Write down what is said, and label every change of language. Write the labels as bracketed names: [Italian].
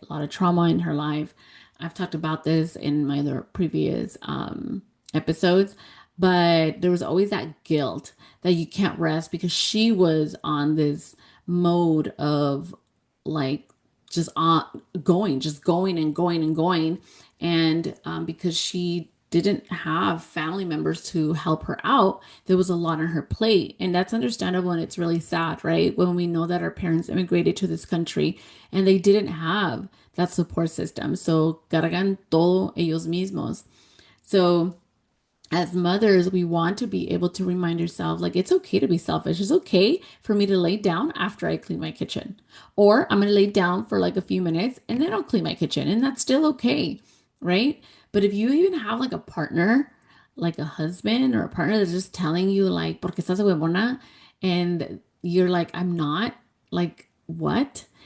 [English] A lot of trauma in her life. I've talked about this in my other previous episodes, but there was always that guilt that you can't rest because she was on this mode of like just just going and going and going. And because she didn't have family members to help her out, there was a lot on her plate. And that's understandable. And it's really sad, right? When we know that our parents immigrated to this country and they didn't have that support system. So [Spanish] cargan todo ellos mismos. [English] So as mothers, we want to be able to remind ourselves like it's okay to be selfish. It's okay for me to lay down after I clean my kitchen. Or I'm going to lay down for like a few minutes and then I'll clean my kitchen. And that's still okay, right? But if you even have like a partner, like a husband or a partner that's just telling you, like, [Spanish] porque estás huevona, [English] and you're like, I'm not, like, what?